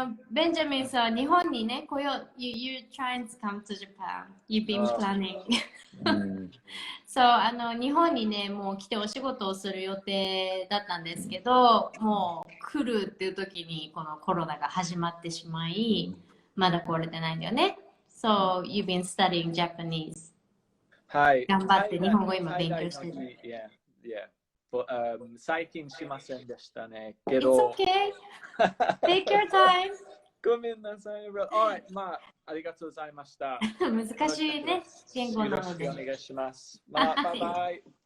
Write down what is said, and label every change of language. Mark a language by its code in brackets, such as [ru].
[ja] ベンジャミンさん、日本にね、来よう。 [en] You're trying to come to Japan. You've been planning. [ja] そう、日本にね、もう来てお仕事をする予定だったんですけど、もう来るっていう時にこのコロナが始まってしまい、まだ来れてないんだよね。 [en] So, you've been studying Japanese. [ja] はい。頑張って日本語今勉強してる。 [en] Yeah. [ja] But, 最近しませんでしたね。けど。 [en] It's okay. Take your time. [ja] ごめんなさい。 Alright, まあ、ありがとうございました。難しいね、言語なので。よろしくお願いします。まあ、バイバイ。